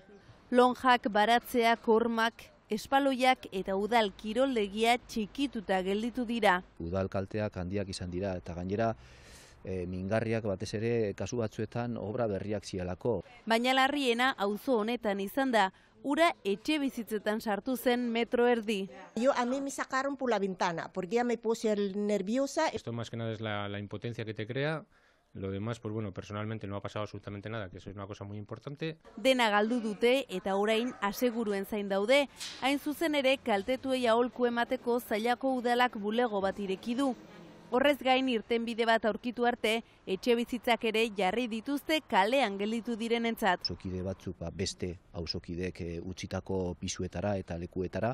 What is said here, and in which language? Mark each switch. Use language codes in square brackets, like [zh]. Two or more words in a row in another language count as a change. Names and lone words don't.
[eu] Lonjak, baratzeak, hormak, espaloiak eta udal kiroldegia txikituta gelditu dira. Udal kalteak handiak izan dira eta gainera mingarriak batez ere kasu batzuetan obra berriak zialako. Baina larriena auzo honetan izan da, ura etxe bizitzetan sartu zen metro erdi. [es] A mí me sacaron por la ventana porque ya me puse nerviosa. Esto más que nada es la impotencia que te crea. Lo demás, personalmente no ha pasado absolutamente nada, que eso es una cosa muy importante. [eu] Dena galdu dute eta orain aseguruen zain daude. Hain zuzen ere kaltetuei aholku emateko Zailako udalak bulego bat ireki du. Horrez gain irtenbide bat aurkitu arte, etxe bizitzak ere jarri dituzte kalean gelditu direnentzat. Auzokide batzuk beste auzokideek utzitako pisuetara eta lekuetara.